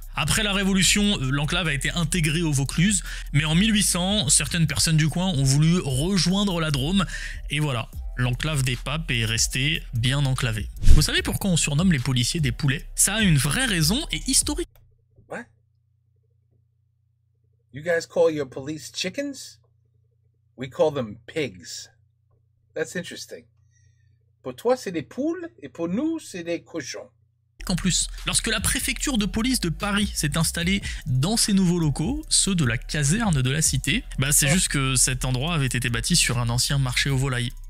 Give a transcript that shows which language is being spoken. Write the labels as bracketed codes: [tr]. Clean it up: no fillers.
[fr] Après la Révolution, l'enclave a été intégrée au Vaucluse, mais en 1800, certaines personnes du coin ont voulu rejoindre la Drôme, et voilà, l'enclave des papes est restée bien enclavée. Vous savez pourquoi on surnomme les policiers des poulets? Ça a une vraie raison et historique. [en] What? You guys call your police chickens? We call them pigs. That's interesting. [fr] Pour toi, c'est des poules, et pour nous, c'est des cochons. En plus, lorsque la préfecture de police de Paris s'est installée dans ces nouveaux locaux, ceux de la caserne de la cité, c'est juste que cet endroit avait été bâti sur un ancien marché aux volailles.